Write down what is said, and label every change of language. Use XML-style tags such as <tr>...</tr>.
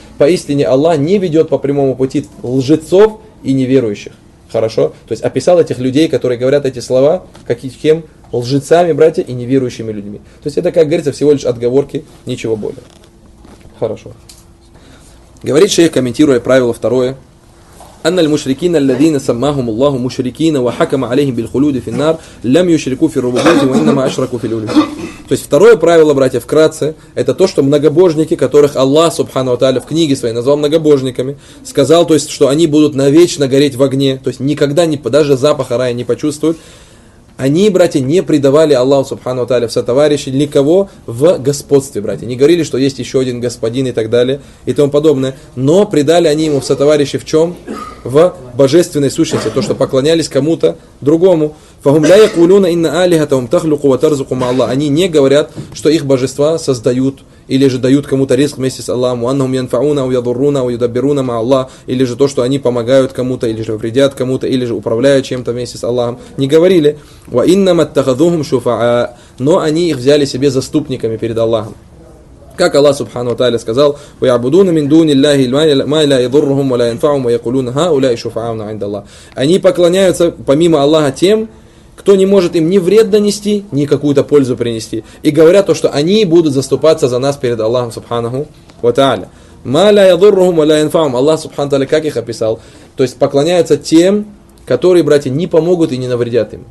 <ru>Поистине Аллах не ведет по прямому пути лжецов и неверующих. Хорошо? То есть описал этих людей, которые говорят эти слова, кем? Лжецами, братья, и неверующими людьми. То есть это, как говорится, всего лишь отговорки, ничего более. Хорошо. Говорит шейх, комментируя правило второе.</ru> <ar>أن المشركين الذين سماهم الله مشركين وحكم عليهم بالخلود في النار لم يشركوا في الربوبية وإنما أشركوا في الألوهية.</ar> <ru>То есть второе правило, братья, вкратце, это то, что многобожники, которых Аллах Субхану ва Тааля в книге своей назвал многобожниками, сказал, то есть, что они будут навечно гореть в огне, то есть никогда не, даже запаха рая не почувствуют. Они, братья, не предавали Аллаху Субхану ва Тааля в сотоварищи никого в господстве, братья. Не говорили, что есть еще один господин и так далее и тому подобное. Но предали они ему в сотоварищи в чем? В божественной сущности. То, что поклонялись кому-то другому.</ru> <ar>فَهُمْ لَا يَقُولُونَ إِنَّ أَلِهَتَهُمْ تَخْلُقُ وَتَرْزُقُ مَا اللَّهُ.</ar> <ru>Они не говорят, что их божества создают или же дают кому-то риск вместе с Аллахом.</ru> <ar>وَأَنَّهُمْ يَنْفَعُونَ وَيَضُرُّونَ وَيُدَبِّرُونَ مَا اللَّهُ.</ar> <ru>Или же то, что они помогают кому-то, или же вредят кому-то, или же управляют чем-то вместе с Аллахом. Не говорили.</ru> <ar>وَإِنَّمَا اتَّخَذُوهُمْ شُفَعَاءَ.</ar> <ru>Но они их взяли себе заступниками перед Аллахом. Как Аллах Субхану ва Тааля сказал:</ru> <ar>وَيَعْبُدُونَ مِن دُونِ اللَّهِ مَا لَا يَضُرُّهُمْ وَلَا يَنْفَعُهُمْ وَيَقُولُونَ هَؤُلَاءِ شُفَعَاؤُنَا عِنْدَ اللَّهِ.</ar> <ru>Они поклоняются помимо Аллаха тем, кто не может им ни вред донести, ни какую-то пользу принести. И говорят то, что они будут заступаться за нас перед Аллахом Субханаху ва Тааля.</ru> <ar>مَا لَا يَضُرُّهُمْ وَلَا يَنْفَعُهُمْ.</ar> <ru>Аллах Субхану ва Тааля как их описал? То есть поклоняются тем, которые, братья, не помогут и не навредят им.</ru>